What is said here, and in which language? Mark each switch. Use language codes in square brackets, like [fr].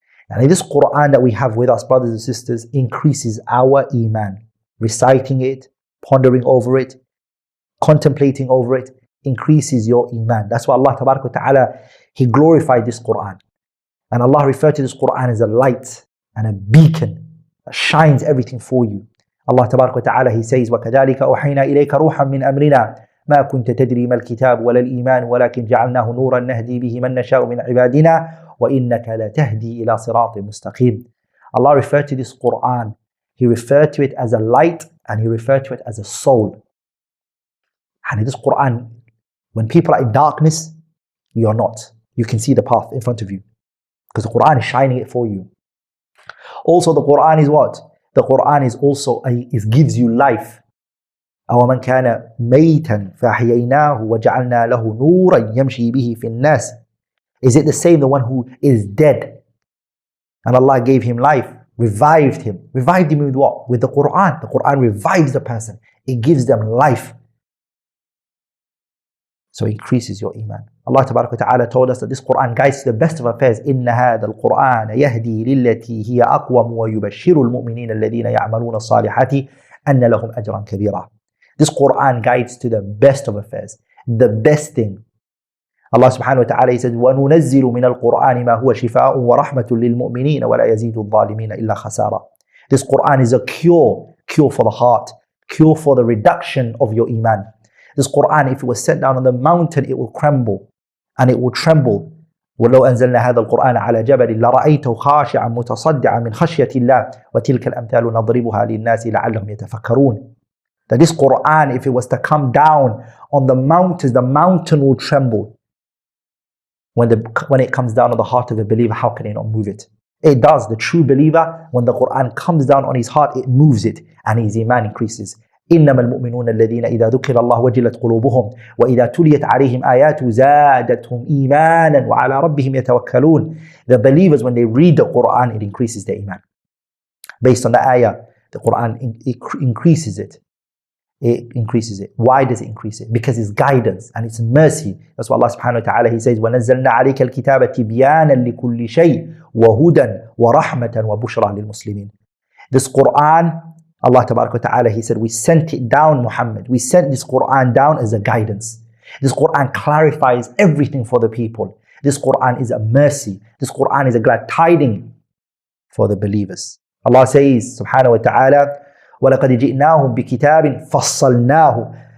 [en] And this Quran that we have with us, brothers and sisters, increases our iman. Reciting it, pondering over it, contemplating over it, increases your iman. That's why Allah tabarak wa ta'ala, He glorified this Quran. And Allah referred to this Quran as a light and a beacon that shines everything for you. [ar] Allah tabarak wa ta'ala, [en] He says, [ar] وَكَذَلِكَ أُوحَيْنَا إِلَيْكَ رُوحًا مِّنْ أَمْرِنَا ما كنت تدري ما الكتاب ولا الإيمان ولكن جعلناه نورا نهدي به من نشاء من عبادنا وإنك لتهدي إلى صراط مستقيم. [en] Allah referred to this Quran, He referred to it as a light and He referred to it as a soul. And this Quran, when people are in darkness, you are not. You can see the path in front of you because the Quran is shining it for you. Also the Quran is what? The Quran is also, it gives you life. [ar] أو من كان ميتا فأحييناه وجعلنا له نورا يمشي به في الناس. [en] Is it the same, the one who is dead and Allah gave him life, revived him with what? With the Quran. The Quran revives the person, it gives them life, so it increases your iman. Allah Tabarak wa Ta'ala told us that this Quran guides to the best of affairs. [ar] إن هذا القرآن يهدي للتي هي أقوم ويبشر المؤمنين الذين يعملون الصالحات أن لهم أجرا كبيرا. [en] This Quran guides to the best of affairs, the best thing. [ar] Allah subhanahu wa ta'ala, [en] He says, [ar] وَنُنَزِّلُ مِنَ الْقُرْآنِ مَا هُوَ شِفَاءٌ وَرَحْمَةٌ لِلْمُؤْمِنِينَ وَلَا يَزِيدُ الظَّالِمِينَ إِلَّا خَسَارًا. [en] This Quran is a cure for the heart, cure for the reduction of your iman. This Quran, if it was set down on the mountain, it will crumble and it will tremble. [ar] وَلَوْ أَنزَلْنَا هَذَا الْقُرْآنَ عَلَى جَبَلٍ لَرَأَيْتَهُ خَاشِعًا مُتَصَدِّعًا مِنْ خَشْيَةِ اللَّهِ وَتِلْكَ الْأَمْثَالُ نَضْرِبُهَا لِلنَّاسِ لَعَلَّهُمْ يَتَفَكَّرُونَ. [en] That this Quran, if it was to come down on the mountains, the mountain will tremble. When it comes down on the heart of a believer, how can he not move it? It does. The true believer, when the Quran comes down on his heart, it moves it and his iman increases. [ar] إنما المؤمنون الذين إذا ذكر الله وجلت قلوبهم وإذا تليت عليهم آياته زادتهم إيمانا وعلى ربهم يتوكلون. [en] The believers, when they read the Quran, it increases their iman. Based on the ayah, the Quran increases it. It increases it. Why does it increase it? Because it's guidance and it's mercy. That's what Allah subhanahu wa ta'ala, He says, [ar] وَنَزَّلْنَا عَلَيْكَ الْكِتَابَ تِبْيَانًا لِكُلِّ شَيْءٍ وَهُدًى وَرَحْمَةً وَبُشْرًى لِلْمُسْلِمِينَ. [en] This Quran, Allah tabarak wa ta'ala, He said, we sent it down, Muhammad. We sent this Quran down as a guidance. This Quran clarifies everything for the people. This Quran is a mercy. This Quran is a glad tiding for the believers. Allah says, [ar] subhanahu wa ta'ala, وَلَقَدْ جِئْنَاهُمْ بِكِتَابٍ فَصَّلْنَاهُ.